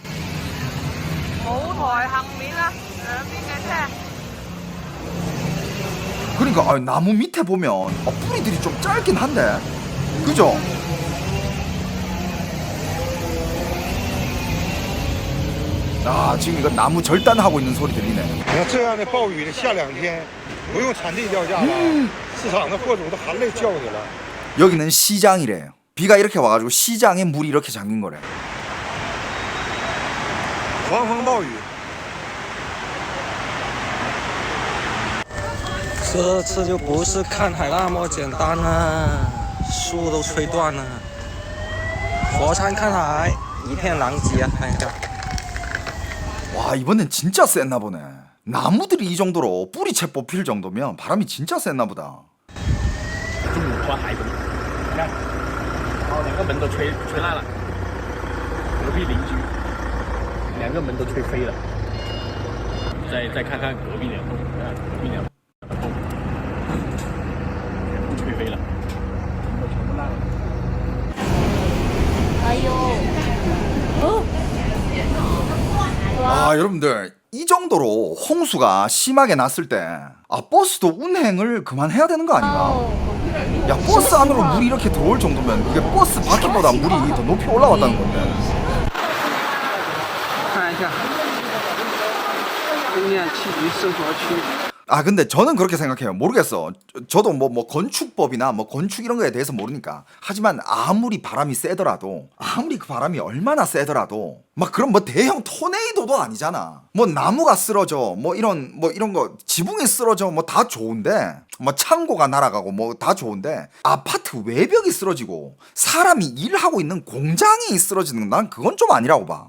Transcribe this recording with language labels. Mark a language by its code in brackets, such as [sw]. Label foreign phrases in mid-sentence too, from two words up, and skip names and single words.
[ko] 그러니까 나무 밑에 보면 뿌리들이 좀 짧긴 한데, 그죠? 지금 이거 나무 절단하고 있는 소리 들리네. [zh] 你看这样的暴雨下2天，不用产地掉价了，市场的货主都含泪叫你了。 [ko] 여기는 시장이래요. 비가 이렇게 와가지고 시장에 물이 이렇게 잠긴 거래. [zh] 狂风暴雨。这次就不是看海那么简单了，树都吹断了，火山看海，一片狼藉啊！看一下。 [ko] 와 이번엔 진짜 셌나 보네. 나무들이 이 정도로 뿌리채 뽑힐 정도면 바람이 진짜 셌나 보다. [zh] 抓海豚，你看，2个门都吹烂了，隔壁邻居2个门都吹飞了。再看看隔壁两栋，隔壁两栋全部吹飞了，全部烂了。哎呦， [ko] 여러분들 이 정도로 홍수가 심하게 났을 때 버스도 운행을 그만해야 되는 거 아닌가? 야 버스 안으로 물이 이렇게 들어올 정도면 이게 버스 바퀴보다 물이 더 높이 올라왔다는 건데. [zh] 看一下，供电气局生活区。 [ko] 근데 저는 그렇게 생각해요. 모르겠어. 저도 뭐 건축법이나 뭐 건축 이런 거에 대해서 모르니까. 하지만 아무리 바람이 세더라도, 아무리 그 바람이 얼마나 세더라도 막 그런 뭐 대형 토네이도도 아니잖아. 뭐 나무가 쓰러져, 뭐 이런 거 지붕이 쓰러져 뭐 다 좋은데, 뭐 창고가 날아가고 뭐 다 좋은데 아파트 외벽이 쓰러지고 사람이 일하고 있는 공장이 쓰러지는 건 난 그건 좀 아니라고 봐.